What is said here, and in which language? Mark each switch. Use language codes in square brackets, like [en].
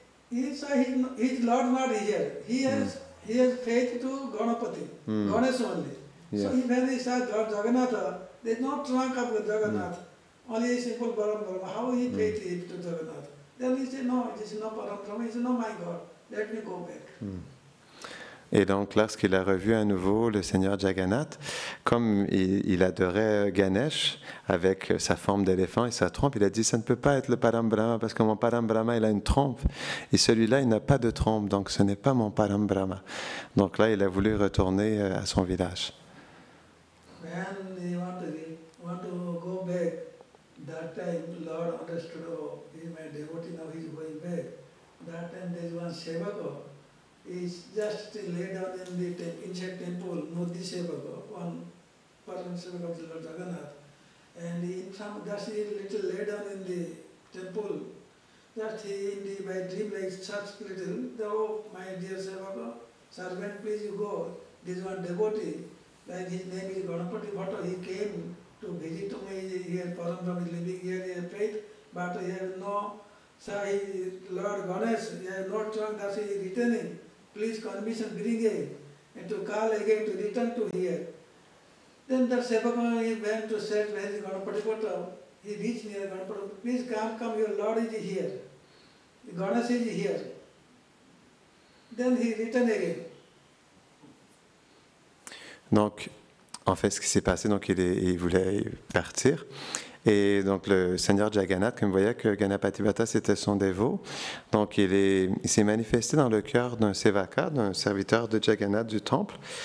[en] he saw his Lord not here. He has faith to Ganapati, Ganesh only. Yeah. So when he saw Jagannath, there is no trunk of Jagannath, only a simple Param Brahma. How he faith to Jagannath? Then he said, no, this is not Param Brahma, this is not my God. Let me go back. [fr] Et donc, lorsqu'il a revu à nouveau le Seigneur Jagannath, comme il adorait Ganesh avec sa forme d'éléphant et sa trompe, il a dit, ça ne peut pas être le Param Brahma parce que mon Param Brahma, il a une trompe. Et celui-là, il n'a pas de trompe, donc ce n'est pas mon Param Brahma. Donc là, il a voulu retourner à son village. [en] When he want to go back, that time Lord understood, oh, he is my devotee, now he is going back. That time there is one Sevaka. He is just laid down in the inside temple, Murti Sevaka, one person Sevaka of the Lord Jagannath. And in some, just he little laid down in the temple, just he in the, by dream like such little, oh my dear Sevaka, servant, please you go. This one devotee, like his name is Ganapati Bhatta, he came to visit to me here, Param Brahma is living here, he has faith, but he has no, so he, Lord Ganesh, he has no trunk, thus he is returning. Please permission bring him, and to call again to return to here. Then the Sevaka, he went to set where is Ganapati Bhatta, he reached near Ganapati, please come, your Lord is here, Ganesh is here. Then he returned again. [fr] Donc, en fait, ce qui s'est passé, donc il voulait partir. Et donc, le Seigneur Jagannath, comme vous voyez que Ganapati Bhatta, c'était son dévot. Donc, il s'est manifesté dans le cœur d'un Sevaka, d'un serviteur de Jagannath du temple.